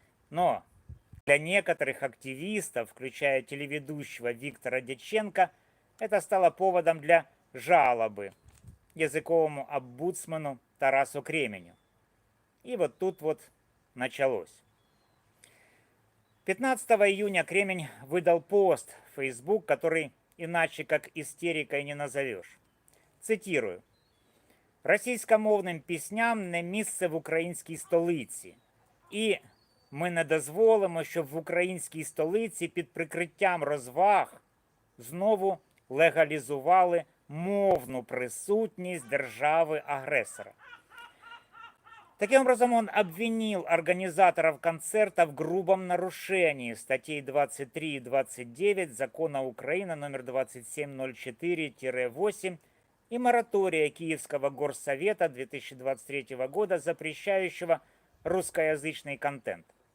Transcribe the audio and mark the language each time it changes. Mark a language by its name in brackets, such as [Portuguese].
[Russian] Но для некоторых активистов, включая телеведущего Виктора Дьяченко, это стало поводом для жалобы языковому омбудсмену Тарасу Кременю. И вот тут вот началось. 15 июня Кремень выдал пост в Facebook, который иначе как истерикой не назовешь. Цитирую. [Ukrainian] «Російськомовним пісням не місце в українській столиці. І ми не дозволимо, щоб в українській столиці під прикриттям розваг знову легалізували мовну присутність державы-агрессора». [Russian] Таким образом, он обвинил организаторов концерта в грубом нарушении статей 23 и 29 Закона Украины номер 2704-8 и моратория Киевского горсовета 2023 года, запрещающего русскоязычный контент.